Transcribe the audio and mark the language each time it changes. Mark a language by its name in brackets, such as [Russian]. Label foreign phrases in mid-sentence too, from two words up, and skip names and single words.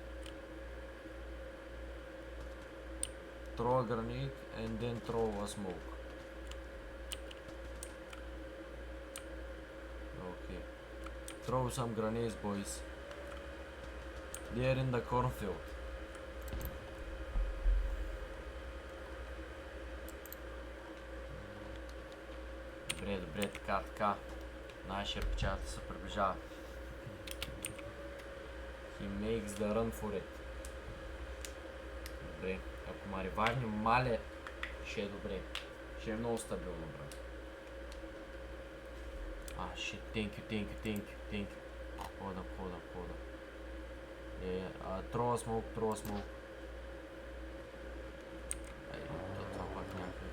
[English] Throw a grenade and then throw a smoke. Okay. Throw some grenades, boys. They are in the cornfield. [Bulgarian] Добре, така. Нашия печата се приближава. [English] He makes the run for it. [Bulgarian] Добре. Ако ма ревайвне мале, ще е добре. Ще е много стабилно, брат. [English] Shit, thank you. Hold up. Throw a smoke. [Bulgarian] Това пак някъде.